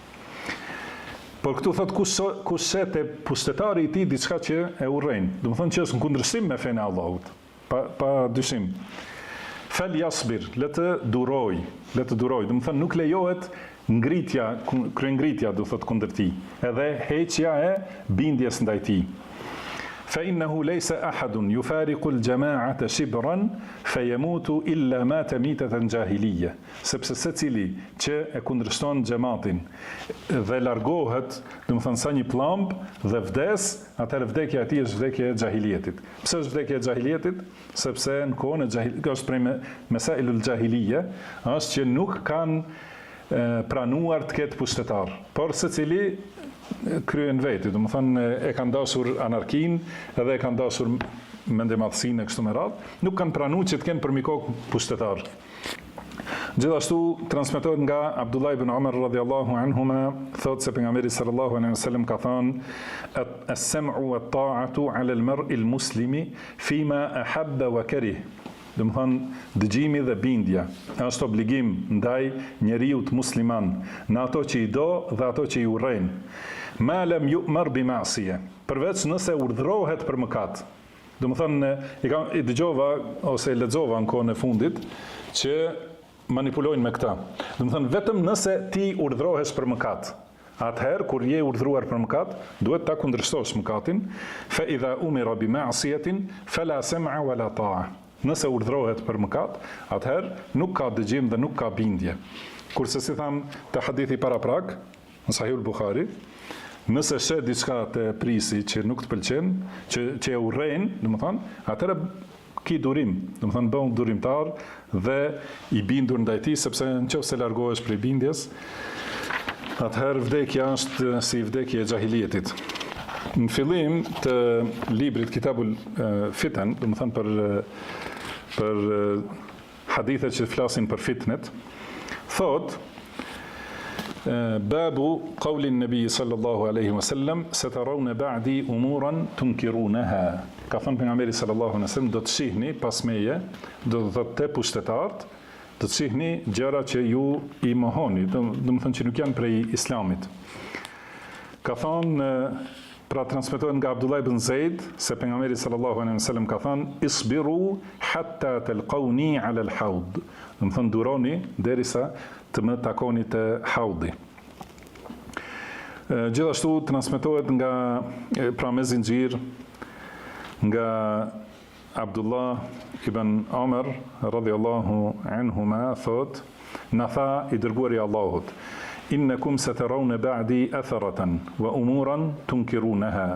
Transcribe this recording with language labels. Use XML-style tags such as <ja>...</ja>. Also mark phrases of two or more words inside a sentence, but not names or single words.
<sq>Por këtu thot kush se te pushtetari i tij diçka që e urren, domethënë që është në kundërshtim me fenë e Allahut, pa dyshim.</sq> <ar>فليصبر,</ar> <sq>le të duroj, domethënë nuk lejohet ngritja, kryengritja do thot kundër tij, edhe heqja e bindjes ndaj tij.</sq> <ar>فإنه ليس أحد يفارق الجماعة شبرا فيموت إلا مات ميتة جاهلية.</ar> <sq>Sepse secili që e kundërshton xhamatin dhe largohet, domethënë sa një pllumb dhe vdes, atëherë vdekja e tij është vdekja e xahilietit. Pse është vdekja e xahilietit? Sepse në kohën e xahilit, është prej</sq> <ar>مسائل الجاهلية,</ar> <sq>është që nuk kanë pranuar të ketë pushtetar, por secili kryen veti, domethënë e kanë dashur anarkin, edhe e kanë dashur mendemadhsinë e kështu me radhë, nuk kanë pranuar që të kenë për mikok pushtetar. Gjithashtu transmetohet nga Abdullah ibn Umar</sq> <ar>رضي الله عنهما,</ar> <sq>thotë se pejgamberi</sq> <ar>صلى الله عليه وسلم</ar> <sq>ka thënë</sq> <ar>السمع والطاعة على المرء المسلم فيما أحب وكره.</ar> <sq>Domethënë dëgjimi dhe bindja është obligim ndaj njeriu të musliman në ato që i do dhe ato që i urren.</sq> <ar>ما لم يؤمر بمعصية,</ar> <sq>përveç nëse urdhrohet për mëkat. Domethënë i dëgjova ose lexova në kohën e fundit që manipulojnë me këta. Domethënë vetëm nëse ti urdhrohesh për mëkat, atëherë kur je urdhruar për mëkat, duhet ta kundërshtosh mëkatin.</sq> <ar>فإذا أمر بمعصية فلا سمع ولا طاعة.</ar> <sq>Nëse urdhrohet për mëkat, atëherë nuk ka dëgjim dhe nuk ka bindje. Kurse si tham të hadithi paraprak, në Sahihul Bukhari, nëse she diçka të prisi që nuk të pëlqen, që e urren, domethënë, atëherë ki durim, domethënë bën durimtar dhe i bindur ndaj tij, sepse nëse largohesh prej bindjes, atëherë vdekja është si vdekja e xahilietit. Në fillim të librit Kitabul Fitan, domethënë për hadithet që flasin për fitnet, thot</sq> <ar>باب قول النبي صلى الله عليه وسلم سترون بعدي أمورا تنكرونها.</ar> <sq>Ka thënë pejgamberi</sq> <ar>صلى الله عليه وسلم,</ar> <sq>do të shihni pas meje, do të thotë te pushtetarët, do të shihni gjëra që ju i mohoni, domethënë që nuk janë prej islamit. Ka thënë, pra transmetohet nga Abdullah ibn Zaid se pejgamberi</sq> <ar>صلى الله عليه وسلم</ar> <sq>ka thënë</sq> <ar>اصبروا حتى تلقوني على الحوض.</ar> <sq>Do të thonë duroni derisa të më takoni te haudi. Gjithashtu transmetohet nga pra me zinxhir nga Abdullah ibn Omer</sq> <ar>رضي الله عنهما</ar> <sq>thot, na tha i dërguari i Allahut,</sq> <ar>إنكم سترون بعدي أثرة وأمورا تنكرونها.</ar>